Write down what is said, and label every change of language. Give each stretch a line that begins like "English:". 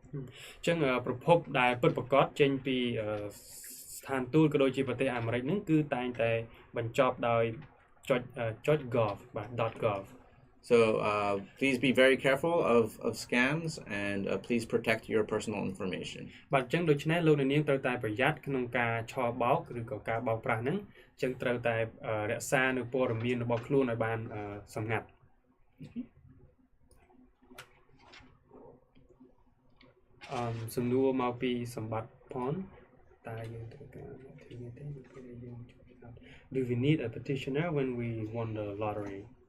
Khmer: អញ្ចឹងប្រភពដែលពិតប្រាកដចេញពីស្ថានទូតក៏ដូចជាប្រទេសអាមេរិកហ្នឹងគឺតែងតែបញ្ចប់ដោយចុច .gov បាទ .gov.
English: So please be very careful of scams and please protect your personal information.
Khmer: បាទអញ្ចឹងដូច្នេះលោកនាងត្រូវតែប្រយ័ត្នក្នុងការឆបោកឬក៏ការបោកប្រាស់ហ្នឹងអញ្ចឹងត្រូវតែរក្សានៅព័ត៌មានរបស់ខ្លួនឲ្យបានសម្ងាត់ សំណួរមកពីសម្បត្តិផងតើយើងត្រូវការទីនេះទេពេលដែលយើង
English: Do we need a petitioner when we won the lottery?